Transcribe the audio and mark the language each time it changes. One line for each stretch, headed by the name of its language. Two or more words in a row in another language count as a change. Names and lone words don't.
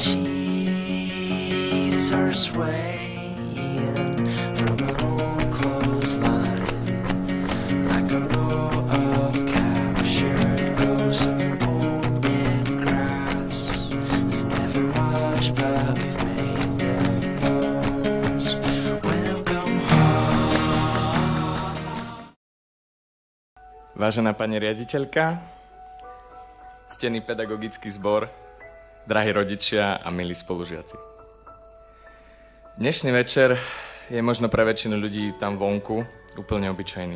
English: Sheets are swaying from an old clothesline like a row of captured ghosts of old dead grass. There's never much, but we've made the most when I've come home.
Slovak: Vážená pani riaditeľka, ctený pedagogický zbor, drahí rodičia a milí spolužiaci. Dnešný večer je možno pre väčšinu ľudí tam vonku úplne obyčajný.